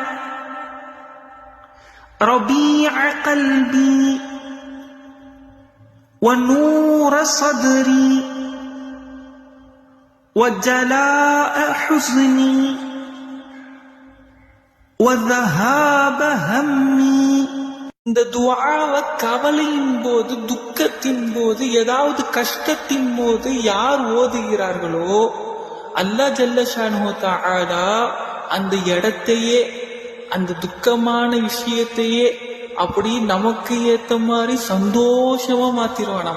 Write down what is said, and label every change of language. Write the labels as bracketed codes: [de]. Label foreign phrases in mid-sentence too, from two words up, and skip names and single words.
[ar] ربيع قلبي ونور صدري وجلاء حزني وذهاب همي. [ta] இந்த துஆவை கவலையின் போது, துக்கத்தின் போது, ஏதாவது கஷ்டத்தின் போது யார் ஓதுகிறார்களோ அல்லாஹ் [ar] جل شأنه تعالى [ta] அந்த இடத்தையே, அந்த துக்கமான விஷயத்தையே அப்படி நமக்கு ஏத்த மாதிரி சந்தோஷமா மாத்திருவானாம்.